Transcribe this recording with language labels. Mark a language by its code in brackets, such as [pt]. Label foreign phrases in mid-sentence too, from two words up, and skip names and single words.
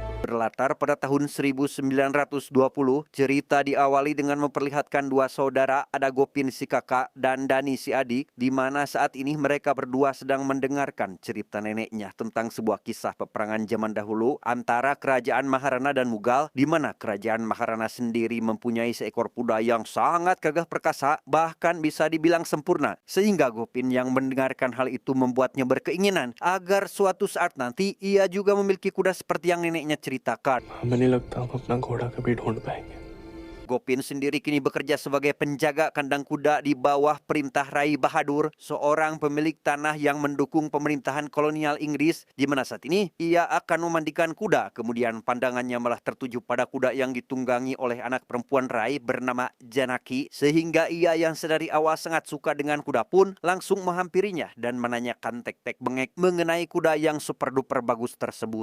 [id] Berlatar pada tahun 1920, cerita diawali dengan memperlihatkan dua saudara, ada Gopin si kakak dan Dani si adik, di mana saat ini mereka berdua sedang mendengarkan cerita neneknya tentang sebuah kisah peperangan zaman dahulu antara kerajaan Maharana dan Mughal, di mana kerajaan Maharana sendiri mempunyai seekor kuda yang sangat gagah perkasa, bahkan bisa dibilang sempurna. Sehingga Gopin yang mendengarkan hal itu membuatnya berkeinginan agar suatu saat nanti ia juga memiliki kuda seperti yang neneknya ceritakan. [hi] हमें नहीं लगता हम अपना घोड़ा कभी ढूंढ पाएंगे। [id] Gopin sendiri kini bekerja sebagai penjaga kandang kuda di bawah perintah Rai Bahadur, seorang pemilik tanah yang mendukung pemerintahan kolonial Inggris, di mana saat ini ia akan memandikan kuda. Kemudian pandangannya malah tertuju pada kuda yang ditunggangi oleh anak perempuan Rai bernama Janaki, sehingga ia yang sedari awal sangat suka dengan kuda pun langsung menghampirinya dan menanyakan tek-tek bengek mengenai kuda yang [en] super duper [id] bagus tersebut.